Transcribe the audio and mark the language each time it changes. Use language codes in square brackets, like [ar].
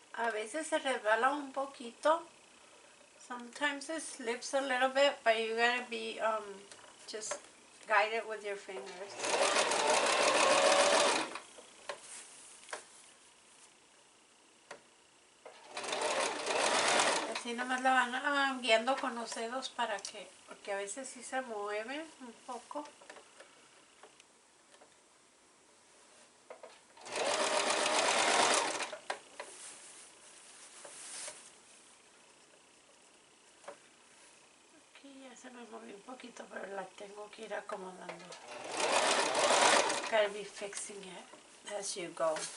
[es] veces se resbala un poquito. [en] Sometimes it slips a little bit, but you gotta be, just guide it with your fingers. [es] Así nomás la van guiando con los dedos porque a veces sí se mueve un poco. Aquí ya se me movió un poquito, pero la tengo que ir acomodando. [en] Gotta be fixing it as you go.